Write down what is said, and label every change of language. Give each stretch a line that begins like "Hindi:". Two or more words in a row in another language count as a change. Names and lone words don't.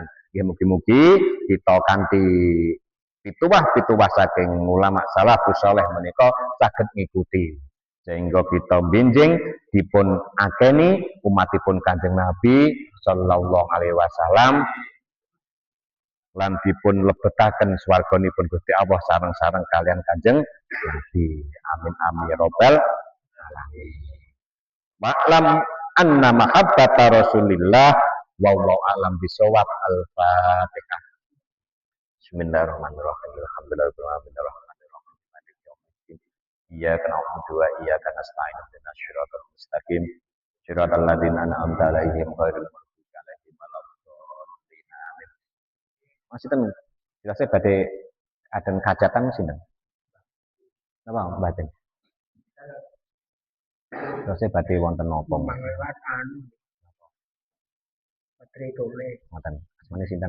Javanese: Nggih mugi-mugi kita kanthi pituwah saking ulama salafus saleh menika saged ngikuti sehingga kita benjing dipun akeni umatipun Kanjeng Nabi
Arabic: صلى الله عليه وسلم
Javanese: lan dipun lebetaken swarganipun Gusti Allah sareng-sareng kalian Kanjeng Nabi.
Arabic: آمين آمين يا رب العالمين. اعلم أن محبة رسول الله والله أعلم بالصواب. Al-Fatihah. بسم الله الرحمن الرحيم. الحمد لله الرحمن الرحيم. إياك نعبد وإياك نستعين. اهدنا الصراط المستقيم. صراط الذين أنعمت عليهم غير المغضوب عليهم ولا الضالين. Amin.
Javanese: Maksudten jelasnya badhe aden kajatan sinten? Napa mboten? Jelasnya badhe wonten napa? Patri tole. Ngoten. Asmane sinten?